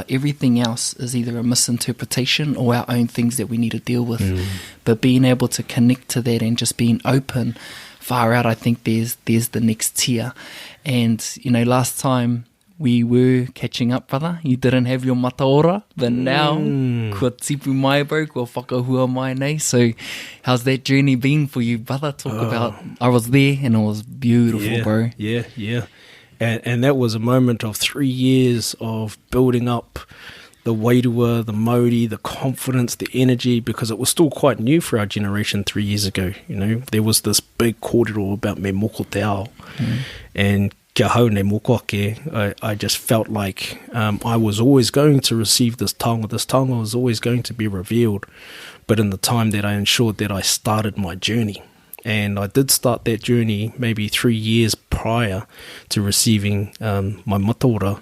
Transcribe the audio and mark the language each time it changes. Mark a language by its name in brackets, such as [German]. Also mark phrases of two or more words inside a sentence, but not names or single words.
[English] Everything else is either a misinterpretation or our own things that we need to deal with. But being able to connect to that and just being open, far out, I think there's the next tier. And, last time we were catching up, brother, you didn't have your mataora, but now, [Māori] kua tipu mai, bro, kua whakahua mai nei. [English] So how's that journey been for you, brother? Talk about, I was there and it was beautiful, bro. Yeah. And that was a moment of 3 years of building up the wairua, the Māori, the confidence, the energy, because it was still quite new for our generation 3 years ago. There was this big kōrero about [Māori] me moko te ao, [English] and [Māori] kia hau ne moko ake, [English] I just felt like I was always going to receive this taonga. This taonga was always going to be revealed, but in the time that I ensured that I started my journey. And I did start that journey maybe 3 years prior to receiving my mataora.